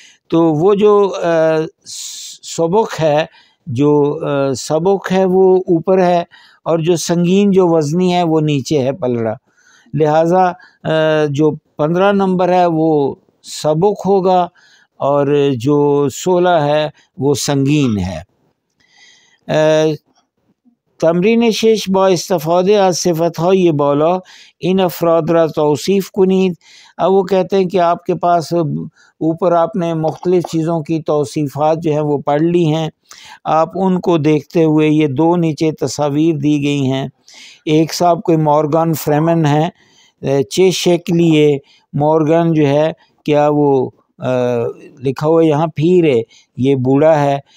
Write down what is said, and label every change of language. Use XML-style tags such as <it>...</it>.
<ur>تو وہ جو سبک ہے، جو سبک ہے وہ اوپر ہے، اور جو سنگین جو وزنی ہے وہ نیچے ہے پلڑا. لہٰذا جو 15 نمبر ہے وہ سبک ہوگا، اور جو 16 ہے وہ سنگین ہے.</ur> <fa>تمرین 6 با استفاده از صفتهای بالا این افراد را توصیف کنید.</fa> <ur>اب وہ کہتے ہیں کہ آپ کے پاس اوپر آپ نے مختلف چیزوں کی توصیفات جو ہیں وہ پڑھ لی ہیں، آپ ان کو دیکھتے ہوئے یہ 2 نیچے تصاویر دی گئی ہیں. ایک صاحب کوئی مورگان فریمن ہے، چے شکلیے مورگان جو ہے کیا وہ لکھا ہوا یہاں پیر ہے، یہ بوڑھا ہے.</ur>